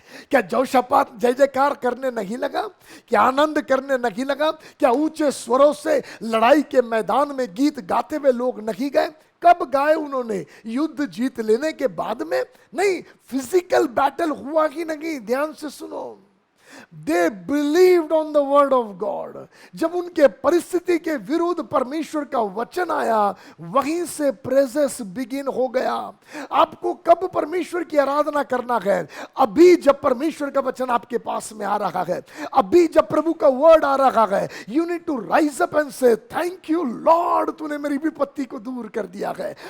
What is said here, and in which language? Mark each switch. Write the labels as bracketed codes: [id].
[hi] क्या यहोशापात जय जयकार करने नहीं लगा? क्या आनंद करने नहीं लगा? क्या ऊंचे स्वरों से लड़ाई के मैदान में गीत गाते हुए लोग नहीं गए? कब गाए उन्होंने? युद्ध जीत लेने के बाद में नहीं, फिजिकल बैटल हुआ ही नहीं। ध्यान से सुनो, [en] They believed on the word of God. [hi] जब उनके परिस्थिति के विरुद्ध परमेश्वर का वचन आया, वहीं से प्रेजेंस बिगिन हो गया। आपको कब परमेश्वर की आराधना करना है? अभी जब परमेश्वर का वचन आपके पास में आ रहा है, अभी जब प्रभु का वर्ड आ रहा है, [en] you need to rise up and say thank you lord, [hi] तूने मेरी विपत्ति को दूर कर दिया है।